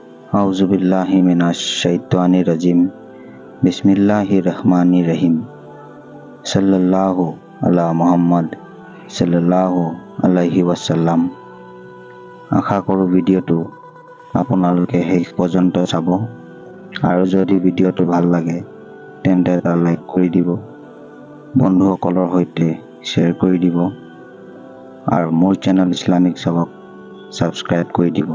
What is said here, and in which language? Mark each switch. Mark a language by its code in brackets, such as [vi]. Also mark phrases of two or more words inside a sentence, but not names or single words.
[ar] أعوذ بالله من الشيطان الرجيم بسم الله الرحمن الرحيم. صلى الله على محمد صلى الله عليه وسلم. [as] আশা কৰোঁ ভিডিঅ'টো আপোনালোকে শেষ পৰ্যন্ত চাব আৰু যদি ভিডিঅ'টো ভাল লাগে তেন্তে এটা লাইক কৰি দিব, বন্ধুসকলৰ সৈতে শ্বেয়াৰ কৰি দিব আৰু মোৰ চেনেল ইছলামিক চাবক ছাবস্ক্ৰাইব কৰি দিব।